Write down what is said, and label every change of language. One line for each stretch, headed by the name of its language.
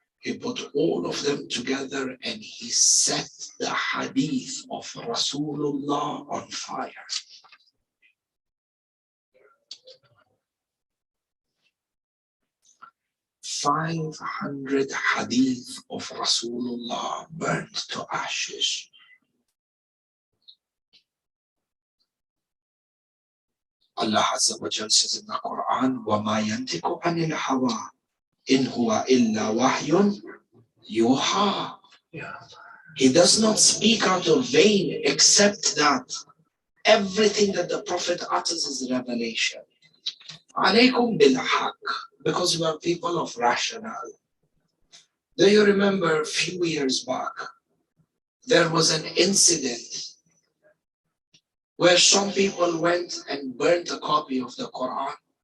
English: He put all of them together and he set the hadith of Rasulullah on fire. "500 hadith of Rasulullah burnt to ashes." Allah Azza wa Jal says in the Quran,
Arabic: وَمَا يَنْتِقُ عَنِ الْهَوَىٰ إِنْ هُوَ إِلَّا وَحْيٌ يُوحَىٰ.
English: He does not speak out of vain except that everything that the Prophet utters is revelation.
Arabic: عَلَيْكُمْ بِالْحَقِّ,
English: because we are people of rationale. Do you remember a few years back, there was an incident where some people went and burnt a copy of the Quran.